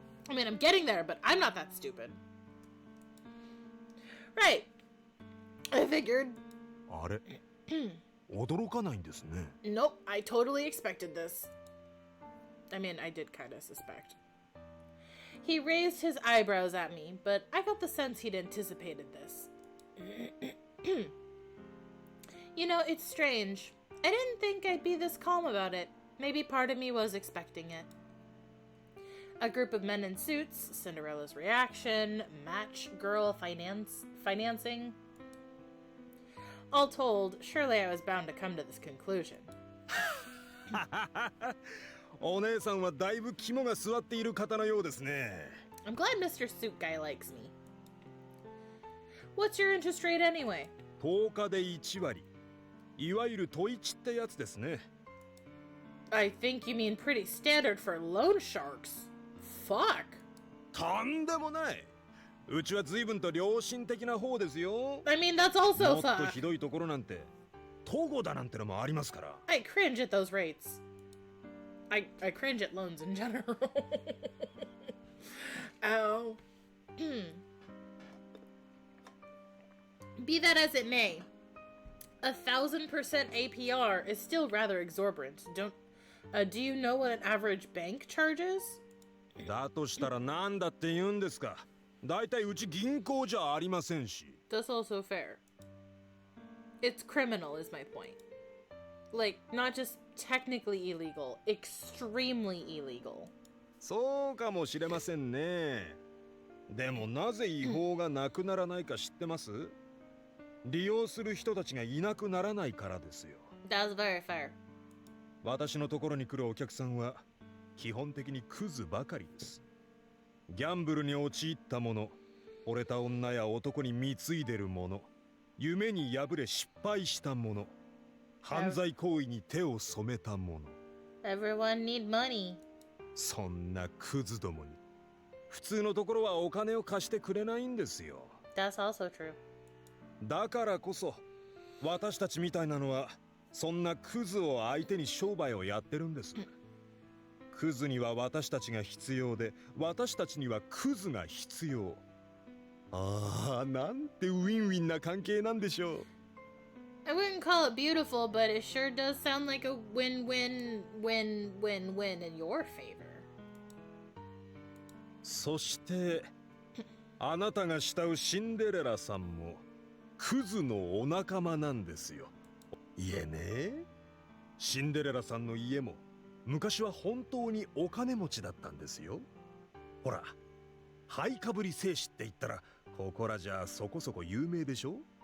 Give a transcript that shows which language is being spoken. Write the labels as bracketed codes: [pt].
[en] I mean, I'm getting there, but I'm not that stupid. Right. I figured. [ja] あれ驚かないんですね。 [en] Nope, I totally expected this. I mean, I did kind of suspect. He raised his eyebrows at me, but I got the sense he'd anticipated this. You know, it's strange. I didn't think I'd be this calm about it. Maybe part of me was expecting it. A group of men in suits, Cinderella's reaction, match girl financing. All told, surely I was bound to come to this conclusion. [ja] お姉さんはだいぶ肝が据わっている方のようですね。 [en] I'm glad Mr. Suit Guy likes me. What's your interest rate anyway? [ja] 10日で1割。いわゆるトイチってやつですね。 [en] I think you mean pretty standard for loan sharks. Fuck. [ja] とんでもない。うちは随分と良心的な方ですよ。 [en] I mean, that's also [ja] もっと [en] fuck. [ja] ひどいところなんて、トゴだなんてのもありますから。 [en] I cringe at those rates. I cringe at loans in general. Oh. Be that as it may, 1,000% APR is still rather exorbitant. Do you know what an average bank charges? [ja] だとしたらなんだって言うんですか。だいたいうち銀行じゃありませんし。 [en] That's also fair. It's criminal is my point. Like, not just technically illegal, extremely illegal. [ja] そうかもしれませんね。でもなぜ違法がなくならないか知ってます？利用する人たちがいなくならないからですよ。 [en] That's very fair. [ja] 私のところに来るお客さんは基本的にクズばかりです。ギャンブルに陥った者、惚れた女や男に貢いでる者、夢に敗れ失敗した者、犯罪行為に手を染めた者。 [en] Everyone need money. [ja] そんなクズどもに普通のところはお金を貸してくれないんですよ。 [en] That's also true. [ja] だからこそ私たちみたいなのはそんなクズを相手に商売をやってるんです。クズには私たちが必要で、私たちにはクズが必要。ああ、なんてウィンウィンな関係なんでしょう。 [en] I wouldn't call it beautiful, but it sure does sound like a win-win-win-win-win in your favor. [ja] そしてあなたが慕うシンデレラさんもクズのお仲間なんですよ。いえね、シンデレラさんの家も昔は本当にお金持ちだったんですよ。ほら、ハイかぶり製紙って言ったらここらじゃそこそこ有名でしょ。